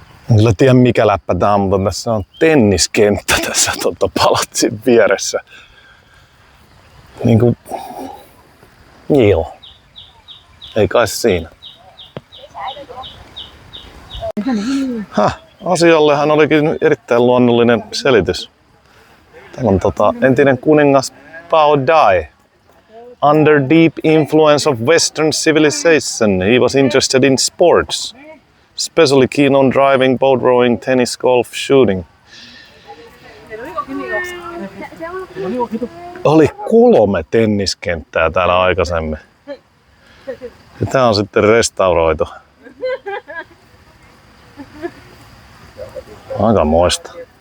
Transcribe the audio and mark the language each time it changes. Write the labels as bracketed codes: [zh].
[fi] En kyllä tiedä mikä läppä tää on, mutta tässä on tenniskenttä tässä palatsin vieressä. Niinku... Joo. Ei kai siinä. Asiallehan olikin erittäin luonnollinen selitys. Täällä on entinen kuningas Bao Dai. [en] Under deep influence of Western civilization, he was interested in sports, especially keen on driving, boat rowing, tennis, golf, shooting. [fi] Oli 3 tenniskenttää täällä aikaisemmin. Ja tää on sitten restauroitu. Aika moista.